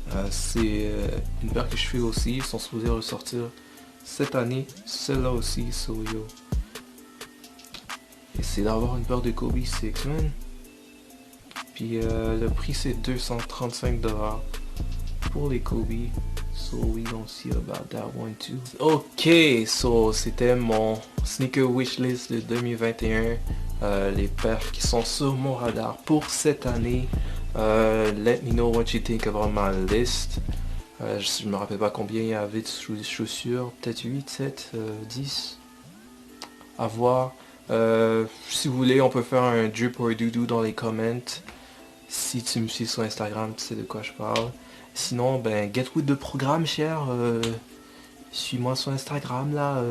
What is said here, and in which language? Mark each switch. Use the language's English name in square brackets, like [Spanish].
[French] C'est une paire que je fais aussi. Ils sont supposés ressortir cette année. Celle-là aussi. So yo. Essayez d'avoir une paire de Kobe 6, man. Puis le prix c'est 235$ pour les Kobe. [English] So we don't see about that one too. [French] Ok, so c'était mon sneaker wishlist de 2021. Les paires qui sont sur mon radar pour cette année. [English] Let me know what you think about my list. [French] Je me rappelle pas combien il y avait de chaussures. Peut-être 8, 7, 10. À voir. Si vous voulez, on peut faire un drip or doudou dans les comments. Si tu me suis sur Instagram, tu sais de quoi je parle. Sinon, ben, [English] get with the programme, [French] cher. Suis-moi sur Instagram, là.